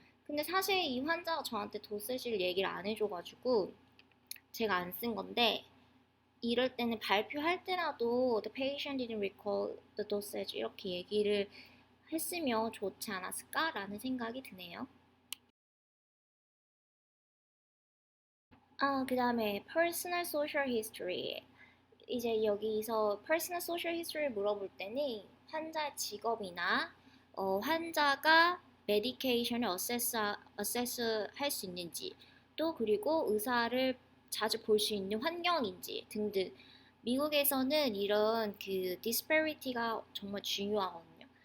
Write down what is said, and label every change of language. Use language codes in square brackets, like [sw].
[ko] 근데 사실 이 환자가 저한테 도세지를 얘기를 안 해줘가지고 제가 안 쓴 건데 이럴 때는 발표할 때라도 [en] the patient didn't recall the dosage [ko] 이렇게 얘기를 했으면 좋지 않았을까라는 생각이 드네요. 그 다음에 personal social history. 이제 여기서 personal social history를 물어볼 때는 환자의 직업이나 환자가 메디케이션을 어세스 할 수 있는지 또 그리고 의사를 자주 볼 수 있는 환경인지 등등 미국에서는 이런 그 디스패리티가 정말 중요하거든요.